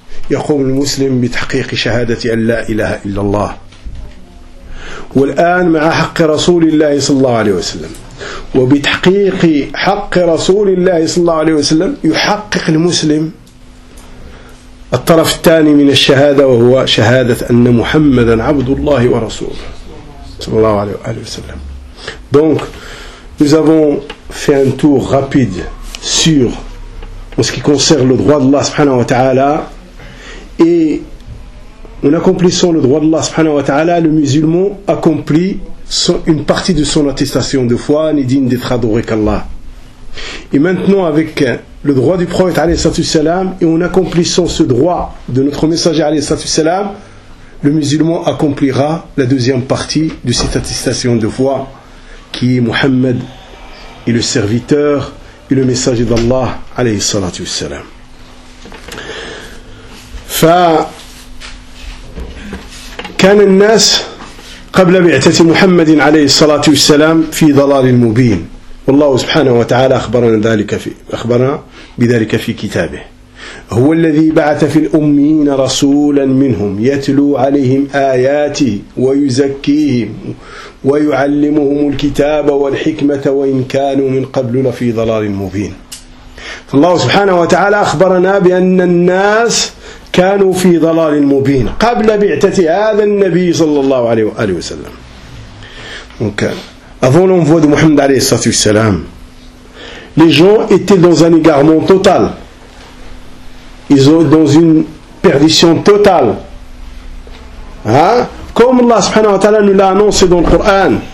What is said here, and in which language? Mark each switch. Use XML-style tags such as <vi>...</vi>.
<ar>يقوم المسلم بتحقيق شهادة أن لا إله إلا الله، والآن مع حق رسول الله صلى الله عليه وسلم، وبتحقيق حق رسول الله صلى الله عليه وسلم يحقق المسلم الطرف الثاني من الشهادة، وهو شهادة أن محمدا عبد الله ورسوله صلى الله عليه وآله وسلم.</ar> <fr>Donc nous avons fait un tour rapide sur ce qui concerne le droit d'Allah subhanahu wa ta'ala, et en accomplissant le droit d'Allah subhanahu wa ta'ala, le musulman accomplit une partie de son attestation de foi, ni digne d'être adoré qu'Allah. Et maintenant, avec le droit du prophète alayhi salatu salam, et en accomplissant ce droit de notre messager alayhi salatu salam, le musulman accomplira la deuxième partie de cette attestation de foi, qui est Muhammad et le serviteur et le messager d'Allah alayhi salatu salam.</fr> <ar>كان الناس قبل بعثة محمد عليه الصلاة والسلام في ضلال مبين، والله سبحانه وتعالى أخبرنا بذلك في كتابه. هو الذي بعث في الأميين رسولا منهم يتلو عليهم آياته ويزكيهم ويعلمهم الكتاب والحكمة وإن كانوا من قبل لفي ضلال مبين. فالله سبحانه وتعالى أخبرنا بأن الناس كانوا في ضلال مبين قبل بعثة هذا النبي صلى الله عليه وآله وسلم. أظن أن فود محمد عليه الصلاة والسلام</ar> <fr>les gens étaient dans un égarement total. Ils sont dans une perdition totale. Comme Allah سبحانه وتعالى nous l'a annoncé dans le Coran.</fr>